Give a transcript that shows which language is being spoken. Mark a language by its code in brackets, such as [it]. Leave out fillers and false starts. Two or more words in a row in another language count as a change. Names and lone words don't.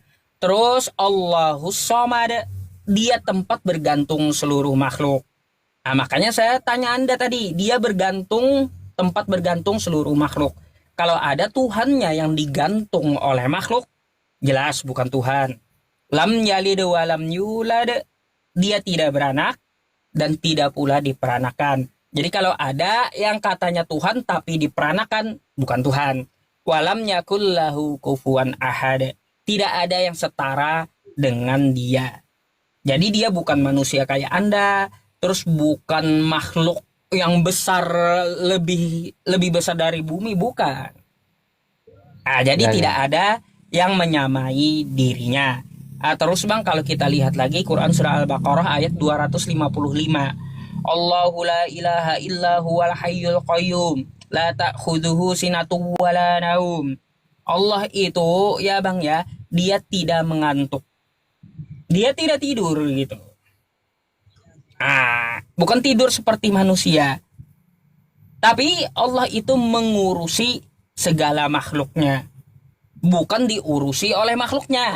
[id] Terus [ar] الله الصمد, [id] dia tempat bergantung seluruh makhluk. Nah, makanya saya tanya Anda tadi, dia bergantung, tempat bergantung seluruh makhluk. Kalau ada Tuhannya yang digantung oleh makhluk, jelas bukan Tuhan. [ar] لم يلد ولم يولد, [id] dia tidak beranak dan tidak pula diperanakan. Jadi kalau ada yang katanya Tuhan tapi diperanakan, bukan Tuhan. [ar] ولم يكن له كفوا أحد, [id] tidak ada yang setara dengan dia. Jadi dia bukan manusia kayak Anda, terus bukan makhluk yang besar, lebih besar dari bumi, bukan. Nah, jadi ya, tidak ya. ada yang menyamai dirinya. Terus Bang, kalau kita lihat lagi Quran surah Al-Baqarah ayat 255. [ar] الله لا إله إلا هو الحي القيوم لا تأخذه سنة ولا نوم. [id] Allah itu ya Bang ya, dia tidak mengantuk. Dia tidak tidur gitu. Bukan tidur seperti manusia. Tapi Allah itu mengurusi segala makhluknya, bukan diurusi oleh makhluknya.